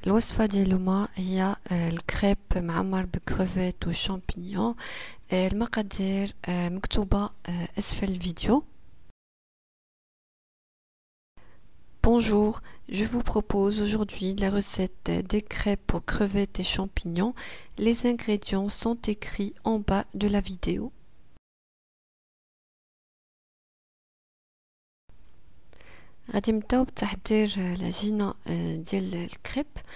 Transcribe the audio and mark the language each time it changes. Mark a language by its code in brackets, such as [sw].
[ar] الوصفة ديال اليوم هي الكريب معمر بكروفيت وشامبينيون. المقادير مكتوبة أسفل الفيديو. [fr] Bonjour, je vous propose aujourd'hui la recette des crêpes aux crevettes et champignons. Les ingrédients sont écrits en bas de la vidéo. [ar] غادي نبداو بتحضير العجينة ديال الكريب.